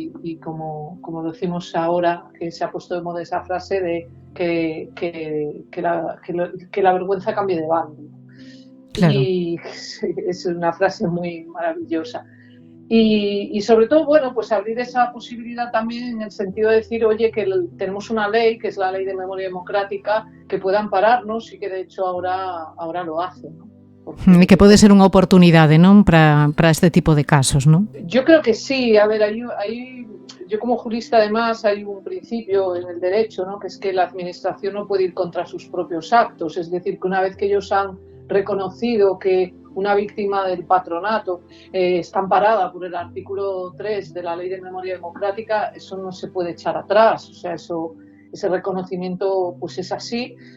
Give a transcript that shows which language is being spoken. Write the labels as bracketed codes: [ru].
[es] Y como decimos ahora, que se ha puesto de moda esa frase de que la vergüenza cambie de bando. Claro. Y es una frase muy maravillosa. Y sobre todo, bueno, pues abrir esa posibilidad también en el sentido de decir, oye, que tenemos una ley, que es la Ley de Memoria Democrática, que pueda ampararnos y que de hecho ahora lo hace, ¿no? [gl] E que pode ser unha oportunidade, non, para este tipo de casos, non? [es] Yo creo que sí. A ver, yo como jurista además hay un principio en el derecho, ¿no? Que es que la administración no puede ir contra sus propios actos. Es decir, que una vez que ellos han reconocido que una víctima del patronato está amparada por el artículo 3 de la Ley de Memoria Democrática, eso no se puede echar atrás. O sea, ese reconocimiento pues es así.